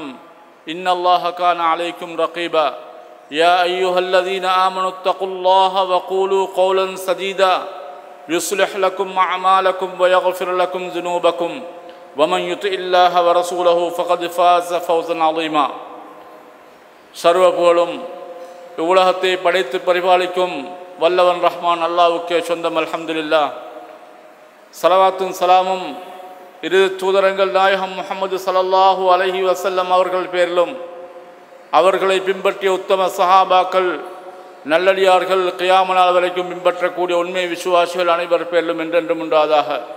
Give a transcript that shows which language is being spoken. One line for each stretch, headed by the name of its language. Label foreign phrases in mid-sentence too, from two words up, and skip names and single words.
Arabic: إن الله كان عليكم رقيبا يا أيها الذين آمنوا اتقوا الله وقولوا قولا سديدا يصلح لكم أعمالكم ويغفر لكم ذنوبكم ومن يطع الله ورسوله فقد فاز فوزا عظيما
Tamil: சர்வ புகழும் இவ்வுலகத்தை படைத்து பரிபாலிக்கும் வல்லவன் ரஹ்மான் அல்லாஹ்வுக்கே சொந்தம்
Arabic: அல்ஹம்துலில்லாஹ்.
Tamil: ஸலவாத்தும் சலாமும் இரு தூதரங்கள் நாயகம் முஹம்மது
Arabic: صلى الله عليه وسلم
Tamil: அவர்கள் பேரிலும் அவர்களை பின்பற்றிய உத்தம சஹாபாக்கள் நல்லடியார்கள் கியாமத் நாள் வரைக்கும் பின்பற்றக்கூடிய உண்மை விசுவாசிகள் அனைவர் பேரிலும் என்றென்றும் உண்டாதாக.